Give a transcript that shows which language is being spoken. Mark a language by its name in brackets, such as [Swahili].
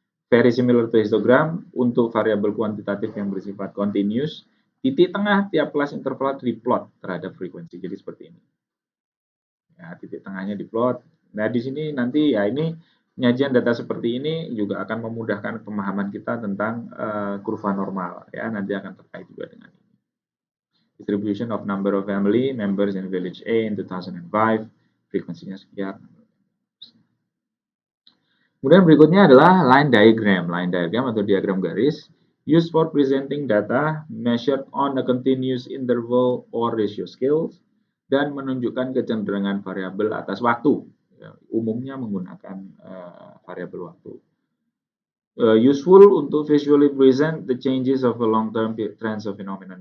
[English] Very similar to histogram, [Indonesian] untuk variabel kuantitatif yang bersifat continuous, titik tengah tiap kelas interval diplot terhadap frekuensi. Jadi seperti ini. Ya, titik tengahnya diplot. Nah, di sini nanti ya ini penyajian data seperti ini juga akan memudahkan pemahaman kita tentang kurva normal, ya, nanti akan terkait juga dengan ini. Distribution of number of family members in village A in 2005, frekuensinya sekian. Kemudian berikutnya adalah line diagram. Line diagram atau diagram garis. [English] Used for presenting data measured on a continuous interval or ratio scales, [Indonesian] dan menunjukkan kecenderungan variabel atas waktu. Ya, umumnya menggunakan variabel waktu. [English] Useful untuk visually present the changes of a long-term trends of phenomenon.